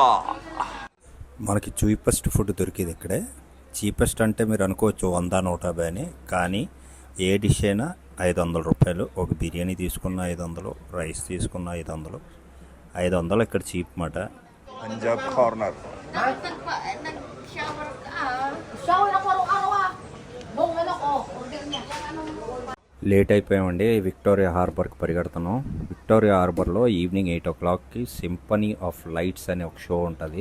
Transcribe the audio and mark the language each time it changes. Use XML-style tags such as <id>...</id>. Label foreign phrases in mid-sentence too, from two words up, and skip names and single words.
<te>మనకి</te> <en>cheapest food</en> <te>దొరికేది ఇక్కడే. చీపెస్ట్ అంటే మీరు అనుకోవచ్చు 100, 150 అని, కానీ ఏ డిష్ అయినా 500 రూపాయలు. ఒక బిర్యానీ తీసుకున్న 500, రైస్ తీసుకున్న 500. 500 ఇక్కడ చీప్ మాట. పంజాబ్ కార్నర్.</te> <tl>Nag-shower ka. Shower ako araw-araw ah. Buong ano ko, order niya.</tl> <te>లేట్ అయిపోయామండి. విక్టోరియా హార్బర్కి పరిగెడుతున్నాం. విక్టోరియా హార్బర్లో</te> <en>evening 8 o'clock</en> <te>సింఫనీ ఆఫ్ లైట్స్ అనే ఒక షో ఉంటుంది.</te>